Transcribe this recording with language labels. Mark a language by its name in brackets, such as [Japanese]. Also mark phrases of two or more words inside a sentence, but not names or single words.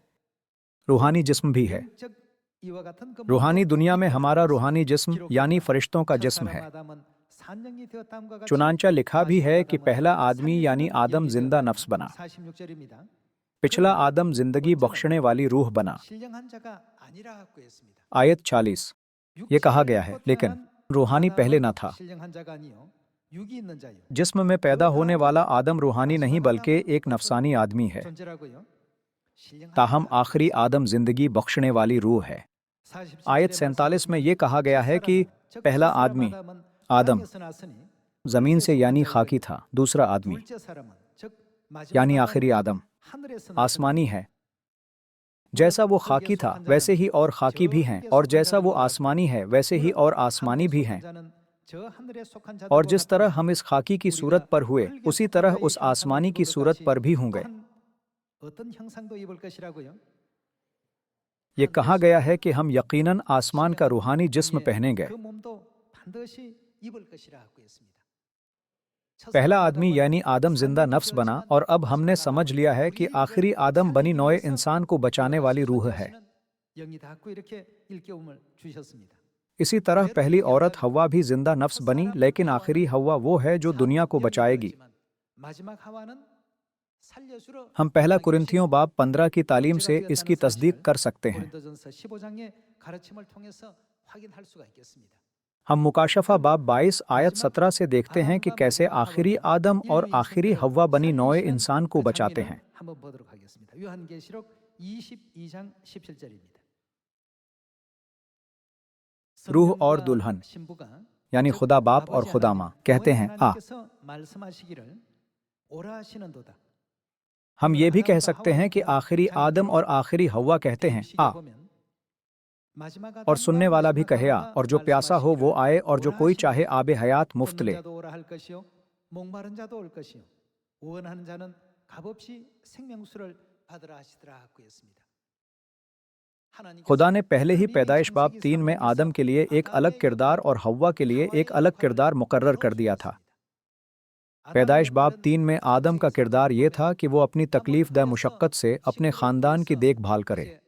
[Urdu] روحانی جسم بھی ہے. روحانی دنیا میں ہمارا روحانی جسم یعنی فرشتوں کا جسم ہے. چنانچہ لکھا بھی ہے کہ پہلا آدمی یعنی آدم زندہ نفس بنا. پچھلا آدم زندگی بخشنے والی روح بنا. [Korean] 신령한 자가 아니라고 했습니다. [Urdu] آیت 40. یہ کہا گیا ہے، لیکن روحانی پہلے نہ تھا. [Korean] 신령한 자가 아니요 육이 있는 자요. [Urdu] جسم میں پیدا ہونے والا آدم روحانی نہیں بلکہ ایک نفسانی آدمی ہے. [Korean] 존재라고요. 신령한 [Urdu] تاہم آخری آدم زندگی بخشنے والی روح ہے. 47 آیت 47 میں یہ کہا گیا ہے کہ پہلا آدمی آدم زمین سے یعنی خاکی تھا، دوسرا آدمی [Korean] 둘째 사람은 즉 [Urdu] यानी [Korean] 마지막 [Urdu] آخری آدم [Korean] 하늘에서 [Urdu] آسمانی ہے. جیسا وہ خاکی تھا ویسے ہی اور خاکی بھی ہیں، اور جیسا وہ آسمانی ہے ویسے ہی اور آسمانی بھی ہیں. اور جس طرح ہم اس خاکی کی صورت پر ہوئے اسی طرح اس آسمانی کی صورت پر بھی ہوں گے. [Korean] 어떤 형상도 입을 것이라고요. [Urdu] یہ کہا گیا ہے کہ ہم یقیناً آسمان کا روحانی جسم پہنیں گے. [Korean] 그 몸도 반드시 입을 것이라고 했습니다. [Urdu] پہلا آدمی یعنی آدم زندہ نفس بنا، اور اب ہم نے سمجھ لیا ہے کہ آخری آدم بنی نوع انسان کو بچانے والی روح ہے. [Korean] 영이 닿고 이렇게 일깨움을 주셨습니다. [Urdu] اسی طرح پہلی عورت حوا بھی زندہ نفس بنی، لیکن آخری حوا وہ ہے جو دنیا کو بچائے گی. [Korean] 마지막 하와는 살려주러 [Urdu] ہم پہلا کرنتھیوں باب 15 کی تعلیم سے اس کی تصدیق کر سکتے ہیں. [Korean] 고린도전서 15장의 가르침을 통해서 확인할 수가 있겠습니다. [Urdu] ہم مکاشفہ باب 22 آیت 17 سے دیکھتے ہیں کہ کیسے آخری آدم اور آخری حوا بنی نوع انسان کو بچاتے ہیں. [Korean] 한번 보도록 하겠습니다. 요한계시록 22장 17절입니다. [Urdu] روح اور دلہن یعنی خدا باپ اور خدا ماں کہتے ہیں آ. ہم یہ بھی کہہ سکتے ہیں کہ آخری آدم اور آخری حوا کہتے ہیں آ، اور سننے والا بھی کہے آ، اور جو پیاسا ہو وہ آئے، اور جو کوئی چاہے آبِ حیات مفت لے. [Korean] 목마른 자도 올 것이요 원하는 자는 값없이 생명수를 받으라 하시더라고 했습니다. [Urdu] خدا نے پہلے ہی پیدائش باب 3 میں آدم کے لیے ایک الگ کردار اور حوا کے لیے ایک الگ کردار مقرر کر دیا تھا. پیدائش باب 3 میں آدم کا کردار یہ تھا کہ وہ اپنی تکلیف دہ مشقت سے اپنے خاندان کی دیکھ بھال کرے.